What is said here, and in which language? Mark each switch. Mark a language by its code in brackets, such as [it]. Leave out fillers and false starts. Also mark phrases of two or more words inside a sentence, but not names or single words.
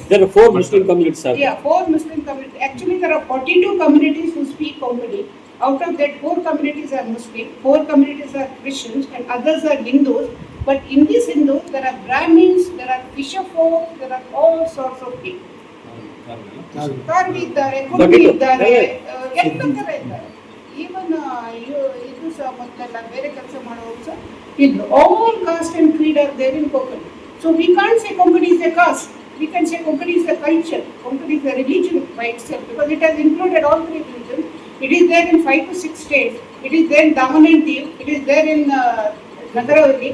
[en] There are 4 Muslim communities. Yeah, 4 Muslim communities. Actually, there are 42 communities who speak Konkani. Out of that, 4 communities are Muslim, 4 communities are Christians, and others are Hindus. But in these Hindus, there are Brahmins, there are fisher folk, there are all sorts of people. [kn] ಕಾರ್ವಿ ಇದ್ದಾರೆ, ಕುರ್ಮಿ ಇದ್ದಾರೆ, ಎಲ್ಲ ತರ ಇದ್ದಾರೆ. [en] Even [kn] ಇದು ಸಹ ಮೊದಲೆಲ್ಲ ಬೇರೆ ಕೆಲಸ ಮಾಡೋರು ಸಹ ಇದ್ರು. [en] All caste and creed are there in Konkani. So we can't say Konkani is a caste. We can say Konkani is a culture. Konkani is a religion by itself because it has included all 3 religions. It is there in 5 to 6 states. It is there in Daman and Diu. It is there in Nagರದ.